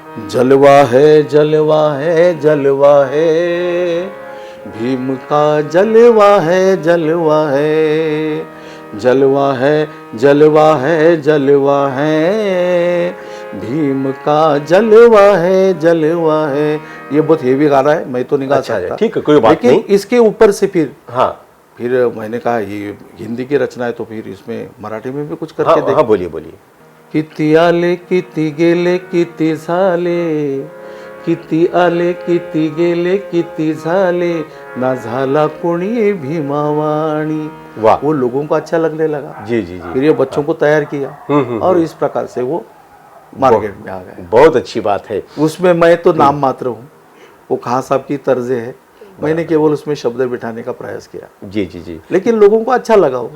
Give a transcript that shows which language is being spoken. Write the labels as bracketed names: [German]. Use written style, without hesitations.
[Hindi] जलवा है जलवा है जलवा है, भीम का जलवा है जलवा है, जलवा है जलवा है जलवा है, भीम का जलवा है जलवा है। ये बहुत हेवी गाना है, मैं तो नहीं गा अच्छा, सकता, ठीक है, कोई बात लेकिन नहीं। इसके ऊपर से फिर हाँ, फिर मैंने कहा ये हिंदी की रचना है तो फिर इसमें मराठी में भी कुछ करके देख। हाँ बोलिए बोलिए। [Marathi] किती आले किती गेले किती झाले, किती आले किती गेले किती झाले, ना झाला कोणी भीमावाणी। [Hindi] वाह। वो लोगों को अच्छा लगने लगा। जी जी जी। फिर ये बच्चों को तैयार किया और इस प्रकार से वो मार्केट में आ गए। बहुत अच्छी बात है। उसमें मैं तो नाम मात्र हूँ, वो खां साहब की तर्जे है, मैंने केवल उसमें शब्द बिठाने का प्रयास किया। जी जी जी। लेकिन लोगों को अच्छा लगा वो।